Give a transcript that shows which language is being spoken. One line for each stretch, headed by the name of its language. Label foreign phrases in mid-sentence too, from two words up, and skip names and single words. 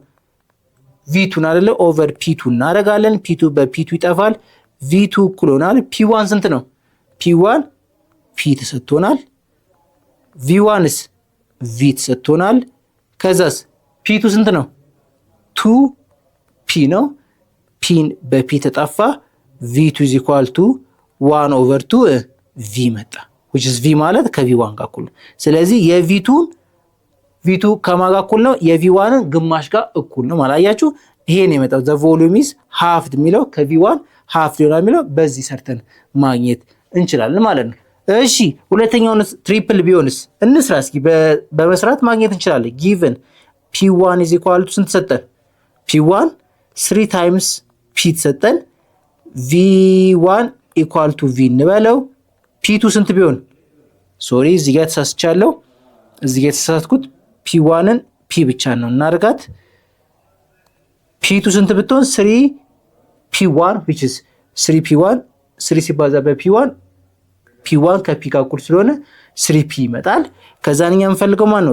Amharic: V2 አይደለ? ኦቨር P2 እናደርጋለን። P2 በP2 ይጠፋል። V2 እኩል ይሆናል P1 ስንት ነው? P1 P ተሰጥቶናል። V1ስ V ተሰጥቶናል። ከዛስ P2 ስንት ነው? 2P ነው። ፒን በፒ ተጠፋ። V2
English: is equal to 1 over 2 V
Amharic: መጣ
English: which is
Amharic: V ማለት ከV1 ጋር እኩል ነው። ስለዚህ የV2 ከማን ጋር እኩል ነው? የV1ን ግማሽ ጋር እኩል ነው ማለት አያችሁ። ይሄን የመጣው
English: the volume is halved
Amharic: የሚለው ከV1 half ሊሆናል የሚለው በዚህ ሰርተን ማግኘት እንችላለን ማለት ነው። እሺ ሁለተኛውን ትሪፕል ቢሆንስ እንስራ እስኪ። በመስራት ማግኘት እንችላለን።
English: given P1 is equal to
Amharic: ስንት ሰጠን? P1 3 times P ተሰጠን። V1
English: equal to
Amharic: V እንበለው። P2 ስንት ቢሆን? ሶሪ እዚህ ጋር ተሳስቻለሁ። እዚህ ጋር የተሳሳትኩት P1ን P ብቻ ነው እናርጋት። P2 ስንት ብትሆን 3P1
English: which is
Amharic: 3P1 3 ሲባዛ በP1 P1 ከP ጋር እኩል ስለሆነ 3P ይመጣል። ከዛን እኛ እንፈልገው ማን ነው?